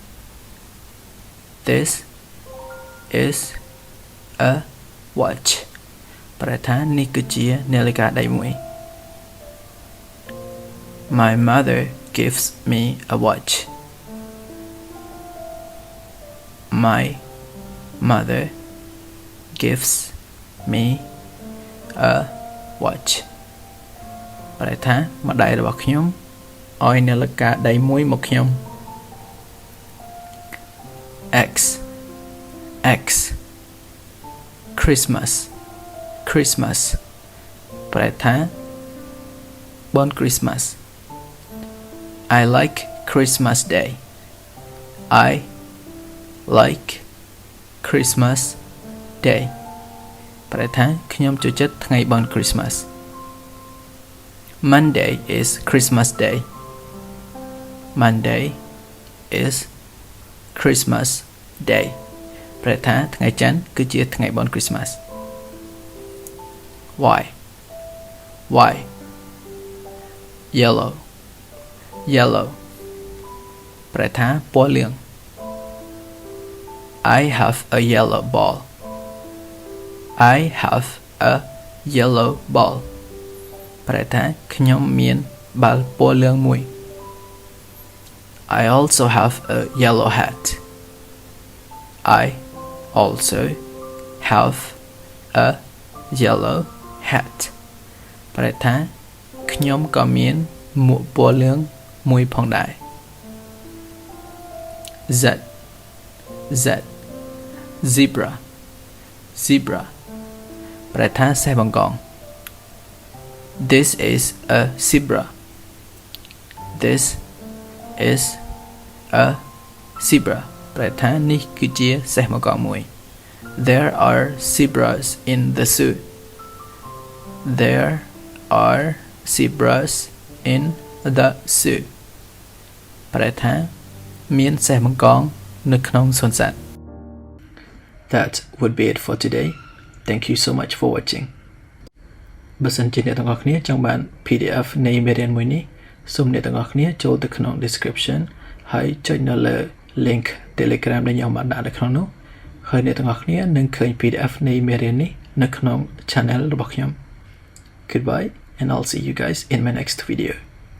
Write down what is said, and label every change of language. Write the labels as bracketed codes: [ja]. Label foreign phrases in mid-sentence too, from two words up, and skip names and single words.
[en] This is a watch [km] ប្រែថានេះគឺជានាឡិកាដៃមួយ [en] My mother gives me a watch My mother gives me a watch [km] ប្រែថាម្ដាយរបស់ខ្ញុំឲ្យនាឡិកាដៃមួយមកខ្ញុំ [en] X X Christmas Christmas [km] ប្រែថាបុណ្យ [en] Christmas I like Christmas Day I like Christmas Day [km] ប្រែថាខ្ញុំចូលចិត្តថ្ងៃបុណ្យ [en] Christmas Monday is Christmas Day Monday is Christmas Day [km] ប្រែថាថ្ងៃច័ន្ទគឺជាថ្ងៃបុណ្យ [en] Christmas Y Y Yellow Yellow [km] ប្រែថាពណ៌លឿង [en] I have a yellow ball I have a yellow ball [km] ប្រែថាខ្ញុំមានបាល់ពណ៌លឿងមួយ [en] I also have a yellow hat I also have a yellow hat [km] ប្រែថាខ្ញុំក៏មានមួកពណ៌លឿងមួយផងដែរ [en] Z zebra [km] ប្រែថាសេះបង្កង [en] This is a zebra This is a zebra [km] ប្រែថានេះគឺជាសេះបង្កងមួយ [en] There are zebras in the zoo There are zebras in the zoo [km] ប្រែថាមានសេះបង្កងនៅក្នុងសួនសត្វ [en] That would be it for today. Thank you so much for watching. [km] បើសិនជាអ្នកទាំងអស់គ្នាចង់បាន PDF នៃមេរៀនមួយនេះសូមអ្នកទាំងអស់គ្នាចូលទៅក្នុង description ហើយចុចនៅលើ link Telegram ដែលខ្ញុំបានដាក់នៅក្នុងនោះហើយអ្នកទាំងអស់គ្នានឹងឃើញ PDF នៃមេរៀននេះនៅក្នុង channel របស់ខ្ញុំ [en] Goodbye and I'll see you guys in my next video.